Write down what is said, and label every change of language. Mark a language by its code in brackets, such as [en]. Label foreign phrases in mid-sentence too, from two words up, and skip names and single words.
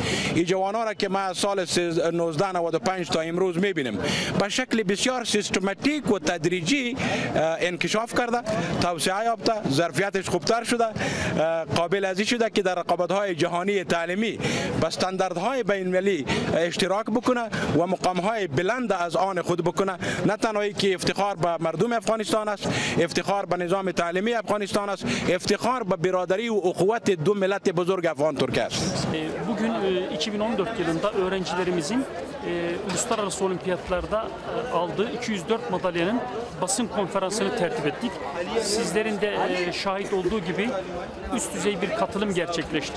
[fa] این جوانان را که ما از سال 1995 تا امروز میبینیم به شکل بسیار سیستماتیک و تدریجی انکشاف کرده، توسعه یافته، ظرفیتش خوبتر شده، قابل ازی شده که در رقابت‌های جهانی تعلیمی به استانداردهای بین‌المللی اشتراک بکنه و مقام‌های بلند از آن خود بکنه. نه تنهایی که افتخار به مردم افغانستان است، افتخار به نظام تعلیمی افغانستان است، افتخار به برادری و اخوت دو ملت بزرگ Afgan Türk است. [tr] Bugün 2014 yılında öğrencilerimizin uluslararası olimpiyatlarda aldığı 204 madalyanın basın konferansını tertip ettik. Sizlerin de şahit olduğu gibi üst düzey bir katılım gerçekleşti.